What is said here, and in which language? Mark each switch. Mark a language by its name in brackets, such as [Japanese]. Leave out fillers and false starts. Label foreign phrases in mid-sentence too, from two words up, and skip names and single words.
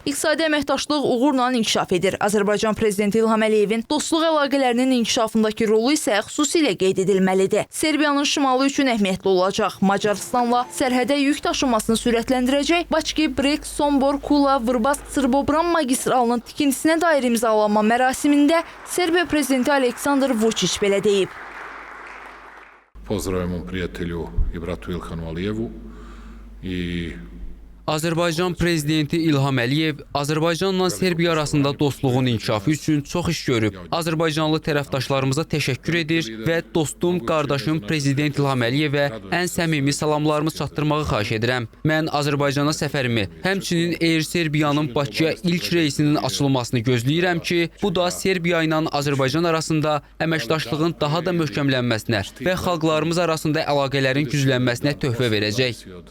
[Azerbaijani] İqtisadi əməkdaşlıq uğurla inkişaf edir. Azərbaycan prezidenti İlham Əliyevin dostluq əlaqələrinin inkişafındakı rolu isə xüsusilə qeyd edilməlidir. Serbiyanın şimalı üçün əhəmiyyətli olacaq. Macarıstanla sərhədə yük daşınmasını sürətləndirəcək Bakı, Brek, Sombor, Kula, Vrbas, Sırbobran magistralının tikintisinə dair imzalanma mərasimində Serbiya prezidenti Aleksandar Vučić belə deyib. [Serbian] Pozdravljam mom prijatelju i bratu Ilhanu Alijevu i [Azerbaijani] Azərbaycan prezidenti İlham Əliyev Azərbaycanla Serbiya arasında dostluğun inkişafı üçün çox iş görüb. Azərbaycanlı tərəfdaşlarımıza təşəkkür edir və dostum, qardaşım prezident İlham Əliyevə ən səmimi salamlarımı çatdırmağı xahiş edirəm. Mən Azərbaycana səfərimi, həmçinin Air Serbiyanın Bakıya ilk reysinin açılmasını gözləyirəm ki, bu da Serbiya ilə Azərbaycan arasında əməkdaşlığın daha da möhkəmlənməsinə və xalqlarımız arasında əlaqələrin güclənməsinə töhfə verəcək.